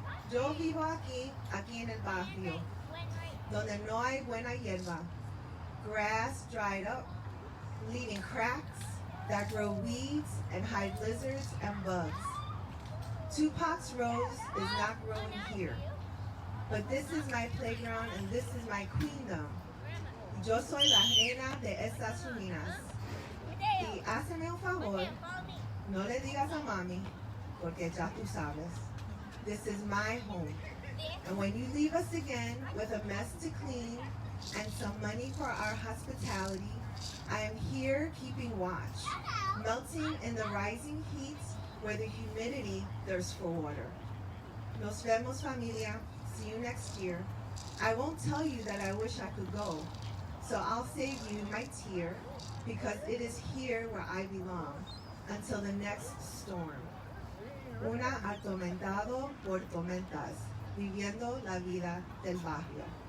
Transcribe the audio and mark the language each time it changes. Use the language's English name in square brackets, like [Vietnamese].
[Spanish] Yo vivo aquí en el barrio, donde no hay buena hierba. [English] Grass dried up, leaving cracks that grow weeds and hide lizards and bugs. Tupac's rose is not growing here, but this is my playground and this is my queendom. [Spanish] Yo soy la reina de estas ruinas. Y hazme un favor, no le digas a mami, porque ya tú sabes. [English] This is my home. And when you leave us again with a mess to clean and some money for our hospitality, I am here keeping watch, melting in the rising heat where the humidity thirsts for water. [Spanish] Nos vemos, familia. [English] See you next year. I won't tell you that I wish I could go, so I'll save you my tear, because it is here where I belong until the next storm. [Spanish] Una atormentado por tormentas, viviendo la vida del barrio.